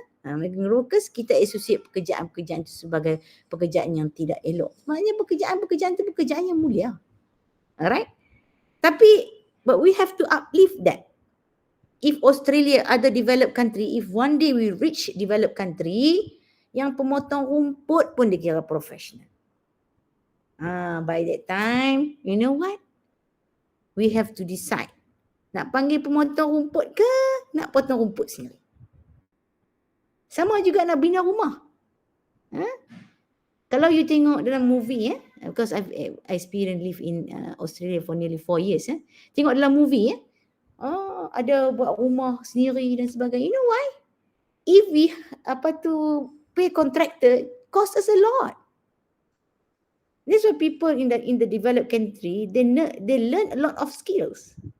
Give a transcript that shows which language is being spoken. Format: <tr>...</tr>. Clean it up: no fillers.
<en>Migrant workers,</en> <ms>kita associate pekerjaan-pekerjaan itu sebagai pekerjaan yang tidak elok. Sebenarnya pekerjaan-pekerjaan itu pekerjaan yang mulia.</ms> <en>Alright? Tapi, but we have to uplift that. If Australia, other developed country, if one day we reach developed country,</en> <ms>yang pemotong rumput pun dikira</ms> <en>professional. By that time, you know what? We have to decide.</en> <ms>Nak panggil pemotong rumput ke, nak potong rumput sendiri? Sama juga nak bina rumah. Kalau you tengok dalam</ms> <en>movie, because I experienced live in Australia for nearly 4 years.</en> <ms>Tengok dalam movie, ada buat rumah sendiri dan sebagainya.</ms> <en>You know why? If we pay contractor, cost us a lot. That's why people in the developed country, they learn a lot of skills.</en>